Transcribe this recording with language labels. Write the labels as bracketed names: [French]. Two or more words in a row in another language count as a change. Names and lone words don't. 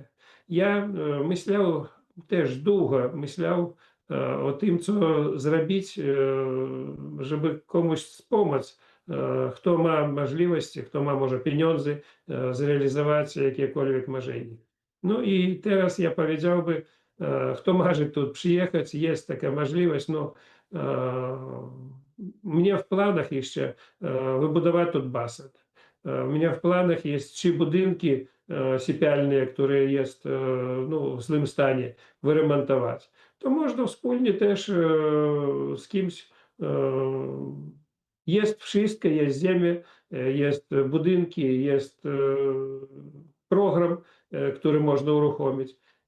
[Polish] Ja myślał też długo, myślał o tym, co zrobić, żeby komuś wspomóc, kto ma możliwości, kto ma może pieniądze, zrealizować jakiekolwiek marzenie. No i teraz ja powiedziałbym, kto marzy tu przyjechać, jest taka możliwość, no mnie w planach jeszcze wybudować тут basen. [Russian] У меня в планах есть [Polish] 3 budynki sypialne, które jest no, w złym stanie, wyremontować. To można wspólnie też z kimś. Jest wszystko, jest ziemia, jest budynki, jest program, który można uruchomić.